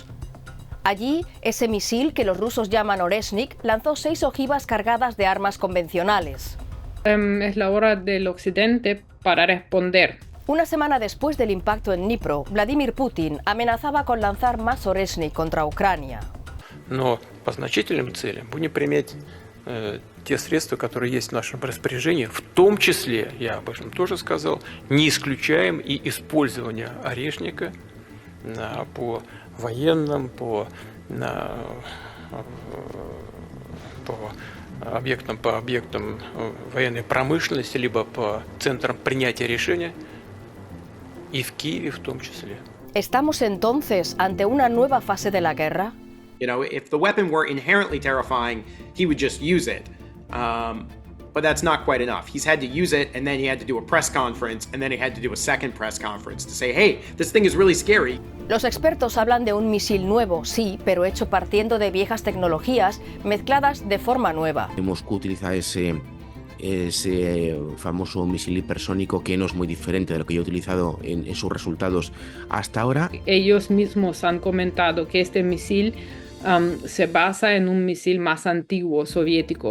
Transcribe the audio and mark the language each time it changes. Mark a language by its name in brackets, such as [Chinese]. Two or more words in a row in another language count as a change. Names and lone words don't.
[Spanish] Allí, ese misil, que los rusos llaman Oreshnik, lanzó 6 ojivas cargadas de armas convencionales. Es la hora del occidente para responder. Una semana después del impacto en Dnipro, Vladimir Putin amenazaba con lanzar más Oreshnik contra Ucrania. [Russian] Но по значительным целям будем применять те средства, которые есть в нашем распоряжении, в том числе, я об этом тоже сказал, не исключаем и использование орешника по военным, по объектам военной промышленности, либо по центрам принятия решения, и в Киеве в том числе. [Spanish] ¿Estamos entonces ante una nueva fase de la guerra? [English] You know, if the weapon were inherently terrifying, he would just use it. But that's not quite enough. He's had to use it, and then he had to do a press conference, and then he had to do a second press conference to say, hey, this thing is really scary. [Spanish] Los expertos hablan de un misil nuevo, sí, pero hecho partiendo de viejas tecnologías mezcladas de forma nueva. Moscú utiliza ese famoso misil hipersónico que no es muy diferente de lo que yo he utilizado en sus resultados hasta ahora. Ellos mismos han comentado que este misil se basa en un misil más antiguo soviético.